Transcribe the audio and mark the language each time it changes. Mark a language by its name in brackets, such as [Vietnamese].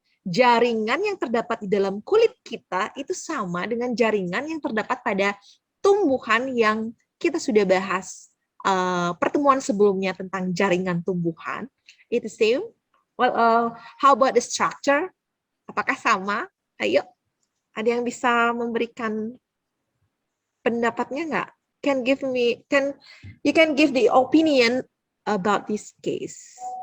[Indonesian] Jaringan yang terdapat di dalam kulit kita itu sama dengan jaringan yang terdapat pada tumbuhan yang kita sudah bahas pertemuan sebelumnya tentang jaringan tumbuhan. Itu [English] same. Well, how about the structure? [Indonesian] Apakah sama? Ayo, ada yang bisa memberikan pendapatnya nggak? [English] You can give the opinion about this case.